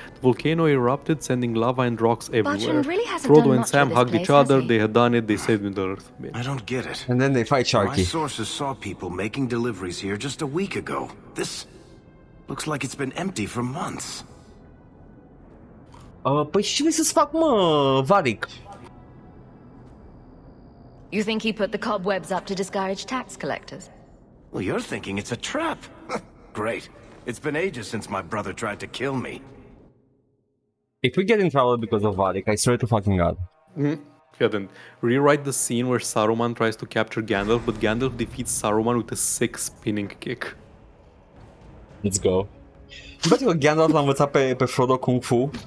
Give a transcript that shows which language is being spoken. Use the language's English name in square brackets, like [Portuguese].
[English] The volcano erupted, sending lava and rocks everywhere. Really Frodo and Sam hugged each other. They had done it. They saved Middle-earth. I don't get it. And then they fight Sharky. My sources saw people making deliveries here just a week ago. This looks like it's been empty for months. [Romanian] Păi ce vrei să-ți fac, mă, Varic? [English] You think he put the cobwebs up to discourage tax collectors? Well, you're thinking it's a trap. Great. It's been ages since my brother tried to kill me. If we get in trouble because of Varic, I swear to fucking God. Yeah, then rewrite the scene where Saruman tries to capture Gandalf, but Gandalf defeats Saruman with a sick spinning kick. Let's go. [Romanian] Băi, că Gandalf l-a învățat pe Frodo Kung Fu.